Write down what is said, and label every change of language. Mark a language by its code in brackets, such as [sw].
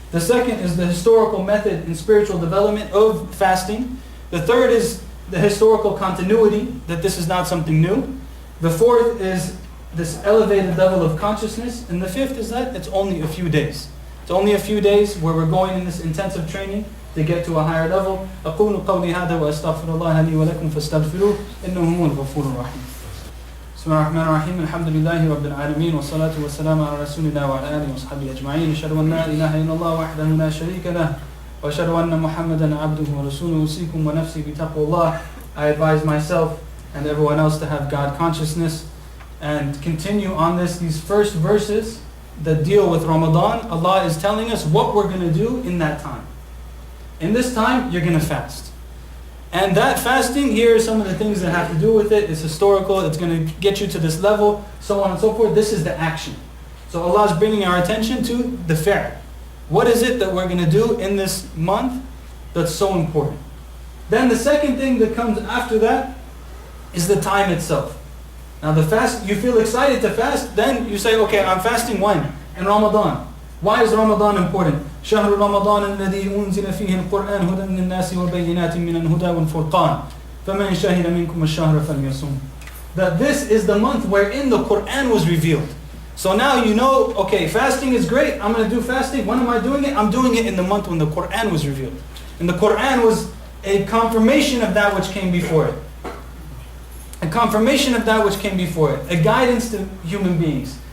[en] The second is the historical method in spiritual development of fasting. The third is the historical continuity, that this is not something new. The fourth is this elevated level of consciousness. And the fifth is that it's only a few days. It's only a few days where we're going in this intensive training to get to a higher level. [ar] أقول قولي هذا وأستغفر الله لي ولكم فاستغفروه إنه هو الغفور الرحيم. بسم الله الرحمن الرحيم. الحمد لله رب العالمين والصلاة والسلام على رسول الله وعلى آله وصحبه أجمعين. أشهد أن لا إله إلا الله وحده لا شريك له وأشهد أن محمدا عبده ورسوله. أوصيكم ونفسي بتقوى الله. [en] I advise myself and everyone else to have God consciousness and continue on these first verses that deal with Ramadan. Allah is telling us what we're going to do in that time. In this time, you're going to fast. And that fasting, here are some of the things that have to do with it. It's historical, it's going to get you to this level, so on and so forth. This is the action. So Allah is bringing our attention to the fi'l. What is it that we're going to do in this month that's so important? Then the second thing that comes after that is the time itself. Now the fast, you feel excited to fast, then you say, okay, I'm fasting when? In Ramadan. Why is Ramadan important? [ar] شهر رمضان الذي أنزل فيه القرآن هدى للناس وبينات من الهدى والفرقان فمن شهد منكم الشهر فليصم. [en] That this is the month wherein the Quran was revealed. So now you know, okay, fasting is great. I'm going to do fasting. When am I doing it? I'm doing it in the month when the Quran was revealed. And the Quran was a confirmation of that which came before it. A confirmation of that which came before it. A guidance to human beings.